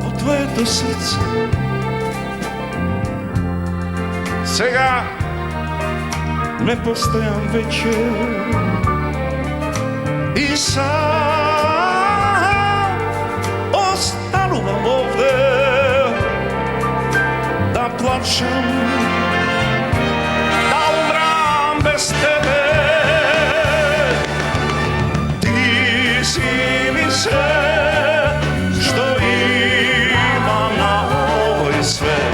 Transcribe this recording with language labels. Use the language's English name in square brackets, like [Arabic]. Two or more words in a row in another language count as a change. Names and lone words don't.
[Serbian] sveto srce. [Macedonian] Сега не постоям вече и сам останувам [Serbian] ovde da plačem, da umram bez tebe. Ti si mi sve što imam na ovoj svet.